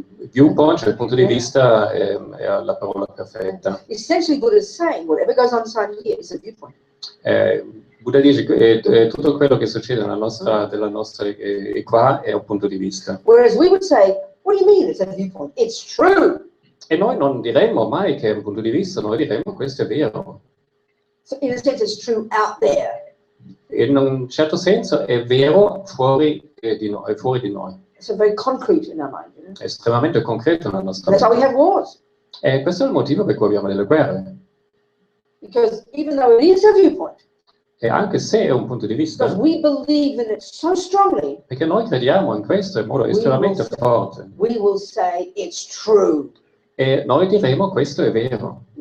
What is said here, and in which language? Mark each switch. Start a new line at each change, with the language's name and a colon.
Italian: Viewpoint, cioè il punto di vista, è la parola perfetta.
English: Essentially, Buddha is saying whatever goes on inside here is a viewpoint.
Italian: Buddha dice che tutto quello che succede della nostra qua è un punto di vista.
English: Whereas we would say, what do you mean it's a viewpoint? It's true.
Italian: E noi non diremmo mai che è un punto di vista, noi diremmo questo è vero.
English: So in a sense, it's true out there.
Italian: In un certo senso è vero fuori di noi, è fuori di noi.
English: It's very concrete in our mind.
Italian: È estremamente concreto nella nostra
English: That's why
Italian: mente.
English: we have wars.
Italian: E questo è il motivo per cui abbiamo delle guerre.
English: Because even though it is a viewpoint,
Italian: E anche se è un punto di vista,
English: because we believe in it so strongly,
Italian: perché noi crediamo in questo in modo estremamente forte.
English: we will say it's true.
Italian: E noi diremo questo è vero.